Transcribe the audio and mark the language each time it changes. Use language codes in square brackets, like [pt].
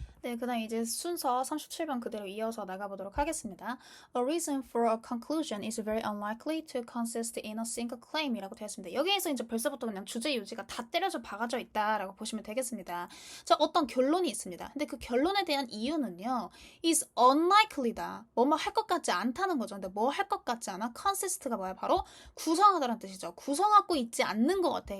[ko] 네, 그 다음 이제 순서 37번 그대로 이어서 나가보도록 하겠습니다. [en] A reason for a conclusion is very unlikely to consist in a single claim [ko] 이라고 되어 있습니다. 여기에서 이제 벌써부터 그냥 주제 요지가 다 때려져 박아져 있다라고 보시면 되겠습니다. 자, 어떤 결론이 있습니다. 근데 그 결론에 대한 이유는요, [en] is unlikely [ko] 다. 뭐뭐 할 것 같지 않다는 거죠. 근데 뭐 할 것 같지 않아? consist가 뭐야? 바로 구성하다라는 뜻이죠. 구성하고 있지 않는 것 같아.